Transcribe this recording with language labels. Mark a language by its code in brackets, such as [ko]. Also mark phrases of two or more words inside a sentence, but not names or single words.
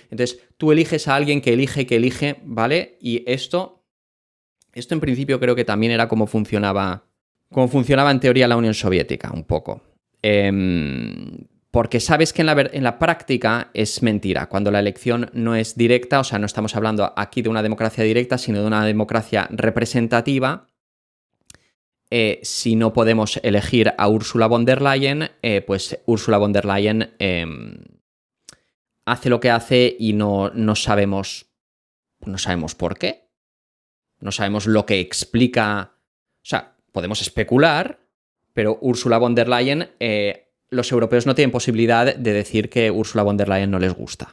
[es] Entonces, tú eliges a alguien que elige, ¿vale? Y esto en principio creo que también era como funcionaba en teoría la Unión Soviética, un poco. Porque sabes que en la práctica es mentira. Cuando la elección no es directa, o sea, no estamos hablando aquí de una democracia directa, sino de una democracia representativa. Si no podemos elegir a Ursula von der Leyen, pues Ursula von der Leyen hace lo que hace y no sabemos por qué. No sabemos lo que explica. O sea, podemos especular, pero Ursula von der Leyen, los europeos no tienen posibilidad de decir que Ursula von der Leyen no les gusta.